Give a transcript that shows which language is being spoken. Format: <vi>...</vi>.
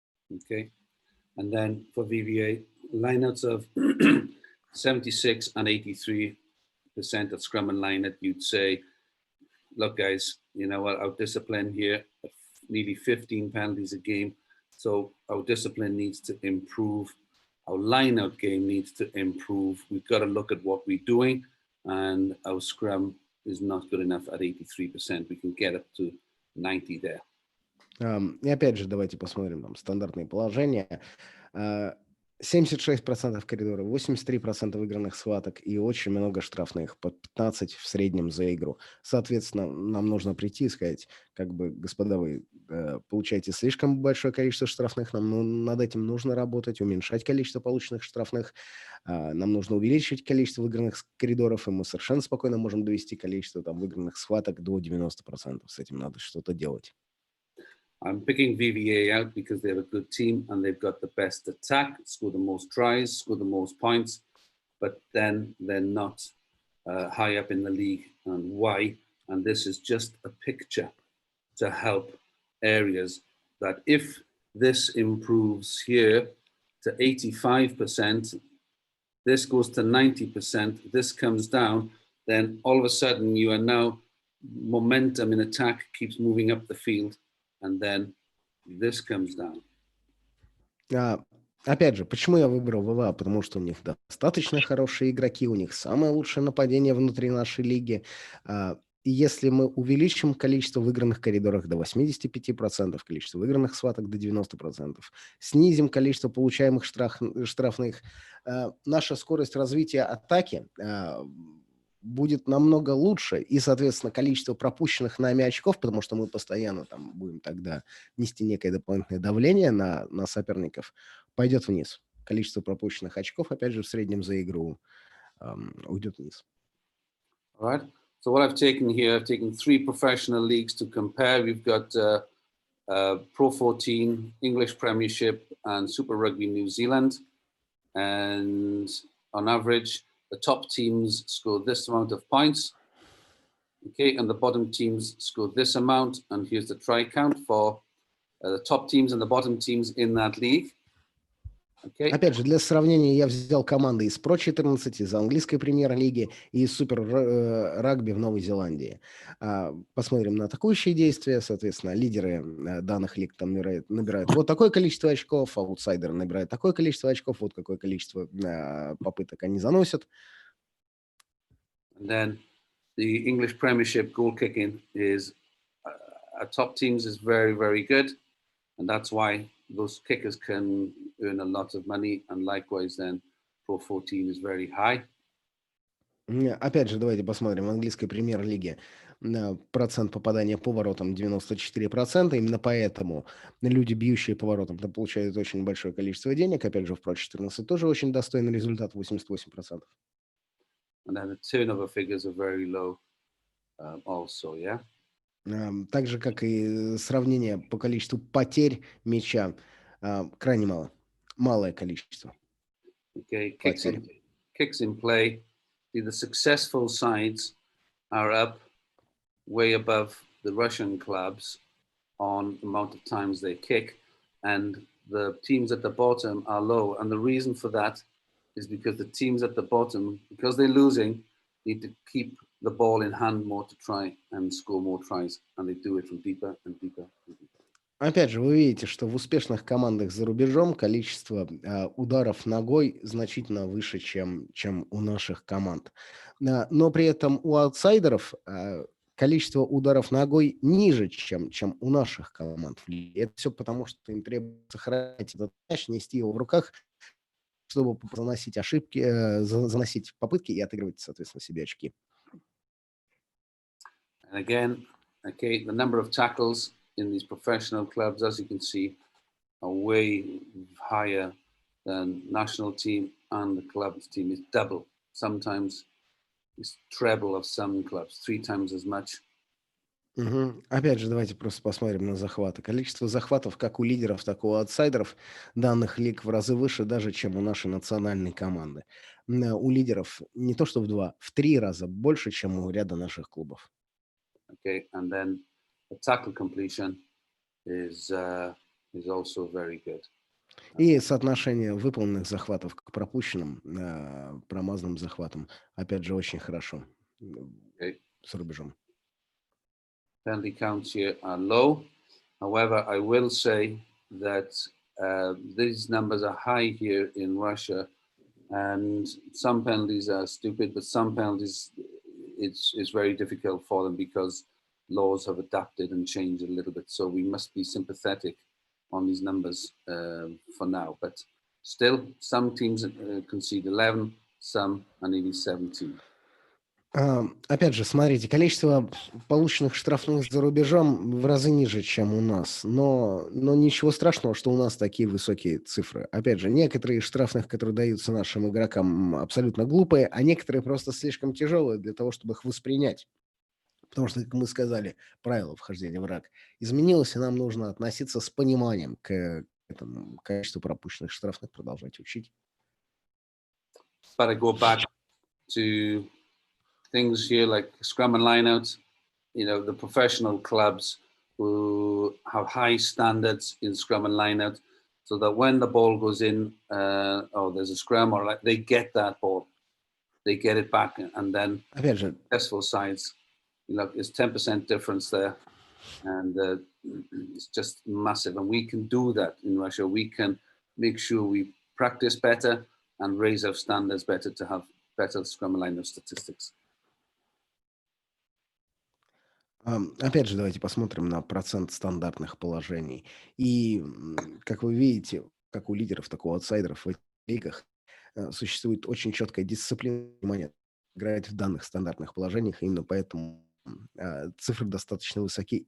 <en>Okay, and then for VBA, lineouts of 76 and 83% of scrum and lineout, you'd say, look, guys, you know what, our discipline here, nearly 15 penalties a game. So our discipline needs to improve. Our line-out game needs to improve. We've got to look at what we're doing. And our scrum is not good enough at 83%. We can get up to 90 there.</en> <ru>И опять же, давайте посмотрим там стандартные положения. 76% коридора, 83% выигранных схваток и очень много штрафных, под 15 в среднем за игру. Соответственно, нам нужно прийти и сказать, как бы, господа, вы получаете слишком большое количество штрафных, нам над этим нужно работать, уменьшать количество полученных штрафных, нам нужно увеличить количество выигранных коридоров, и мы совершенно спокойно можем довести количество там выигранных схваток до 90%. С этим надо что-то делать.</ru> <en>I'm picking VBA out because they have a good team and they've got the best attack, score the most tries, score the most points, but then they're not high up in the league. And why? And this is just a picture to help areas that if this improves here to 85%, this goes to 90%, this comes down, then all of a sudden you are now, momentum in attack keeps moving up the field. And then this comes down.</en> <ru>Опять же, почему я выбрал ВВА? Потому что у них достаточно хорошие игроки, у них самое лучшее нападение внутри нашей лиги. И если мы увеличим количество выигранных коридоров до 85%, количество выигранных схваток до 90%, снизим количество получаемых штрафных, наша скорость развития атаки будет намного лучше, и, соответственно, количество пропущенных нами очков, потому что мы постоянно там будем тогда нести некое дополнительное давление на соперников, пойдет вниз. Количество пропущенных очков, опять же, в среднем за игру уйдет вниз.</ru> <en>All right. So what I've taken here, I've taken 3 professional leagues to compare. We've got Pro 14, English Premiership, and Super Rugby New Zealand. And on average, the top teams score this amount of points, okay, and the bottom teams score this amount. And here's the try count for the top teams and the bottom teams in that league. Okay.</en> <ru>Опять же, для сравнения я взял команды из Pro 14, из английской премьер-лиги и из Супер Рагби в Новой Зеландии. Посмотрим на атакующие действия. Соответственно, лидеры данных лиг там набирают вот такое количество очков, аутсайдеры набирают такое количество очков, вот какое количество попыток они заносят.</ru> <en>And then the English Premiership goal kicking is our top teams is very, very good. And that's why those kickers can earn a lot of money. And likewise, then Pro 14 is very high.</en> <ru>Опять же, давайте посмотрим. В английской премьер-лиге процент попадания по воротам 94%. Именно поэтому люди, бьющие по воротам, получают очень большое количество денег. Опять же, в Pro 14 тоже очень достойный результат, 88%.</ru> <en>And then the turnover figures are very low also, yeah?</en> <ru>Так же, как и сравнение по количеству потерь мяча, крайне мало. Малое количество.</ru> <en>Okay, kicks in play. The successful sides are up way above the Russian clubs on the amount of times they kick, and the teams at the bottom are low. And the reason for that is because the teams at the bottom, because they're losing, need to keep the ball in hand more to try and score more tries. And they do it from deeper and deeper and deeper.</en> <ru>Опять же, вы видите, что в успешных командах за рубежом количество ударов ногой значительно выше, чем у наших команд. Но при этом у аутсайдеров количество ударов ногой ниже, чем у наших команд. И это все потому, что им требуется сохранять этот мяч, нести его в руках, чтобы заносить ошибки, заносить попытки и отыгрывать, соответственно, себе очки.</ru> <en>And again, okay, the number of tackles in these professional clubs, as you can see, are way higher than national team, and the club team is double. Sometimes it's treble of some clubs, 3 times as much.</en> <ru>Опять же, давайте просто посмотрим на захваты. Количество захватов как у лидеров, так и у аутсайдеров данных лиг в разы выше даже, чем у нашей национальной команды. У лидеров не то что в 2, в 3 раза больше, чем у ряда наших клубов.</ru> <en>Okay, and then the tackle completion is also very good.</en> <ru>И соотношение выполненных захватов к пропущенным, промазанным захватам, опять же, очень хорошо за рубежом.</ru> <en>Penalty counts here are low. However, I will say that these numbers are high here in Russia, and some penalties are stupid, but some penalties it's very difficult for them because laws have adapted and changed a little bit. So we must be sympathetic on these numbers for now. But still, some teams concede 11, some are nearly 17.</en> <ru>Опять же, смотрите, количество полученных штрафных за рубежом в разы ниже, чем у нас. Но ничего страшного, что у нас такие высокие цифры. Опять же, некоторые из штрафных, которые даются нашим игрокам, абсолютно глупые, а некоторые просто слишком тяжелые для того, чтобы их воспринять. Потому что, как мы сказали, правило вхождения в рак изменилось, и нам нужно относиться с пониманием к этому количеству пропущенных штрафных, продолжать учить.</ru> <en>But I go back to things here like scrum and lineouts, the professional clubs who have high standards in scrum and lineout, so that when the ball goes in, or there's a scrum, or like they get that ball, they get it back, and then successful sides, it's 10% difference there, and it's just massive. And we can do that in Russia. We can make sure we practice better and raise our standards better to have better scrum and lineout statistics.</en> <ru>Опять же, давайте посмотрим на процент стандартных положений. И, как вы видите, как у лидеров, так и у аутсайдеров в этих лигах существует очень четкая дисциплина внимания играть в данных стандартных положениях. Именно поэтому цифры достаточно высоки.</ru>